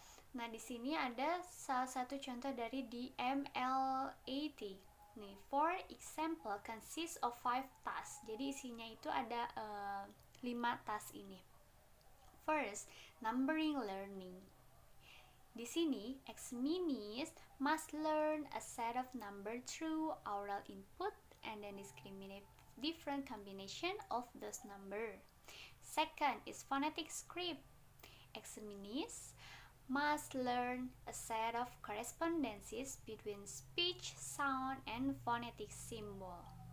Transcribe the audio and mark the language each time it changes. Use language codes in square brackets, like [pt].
[id] Nah, di sini ada salah satu contoh dari di MLAT. [en] Nih, for example consists of 5 tasks. [id] Jadi isinya itu ada 5 task ini. [en] First, numbering learning. [id] Di sini, [en] examinees must learn a set of number through oral input and then discriminate different combination of those number. Second is phonetic script. Examinees must learn a set of correspondences between speech, sound, and phonetic symbol.